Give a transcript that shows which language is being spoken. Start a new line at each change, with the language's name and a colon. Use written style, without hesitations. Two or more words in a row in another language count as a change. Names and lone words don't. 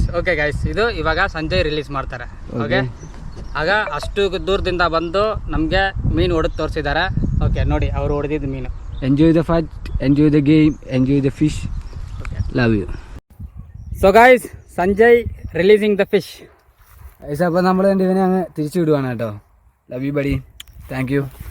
English: okay guys,
Kannada: ಇದು ಇವಾಗ ಸಂಜೆ ರಿಲೀಸ್ ಮಾಡ್ತಾರೆ. ಓಕೆ, ಆಗ ಅಷ್ಟು ದೂರದಿಂದ ಬಂದು ನಮಗೆ ಮೀನು ಹೊಡೆದು ತೋರಿಸಿದ್ದಾರೆ. ಓಕೆ, ನೋಡಿ ಅವರು ಹೊಡೆದಿದ್ದು ಮೀನು.
English: enjoy the fight, enjoy the game, enjoy the fish. love you. so guys, ಸಂಜಯ್ releasing the fish.
Malayalam: അപ്പോൾ നമ്മൾ ഇവനെ അങ്ങ് തിരിച്ചു വിടുവാണ് കേട്ടോ.
English: love you buddy, thank you.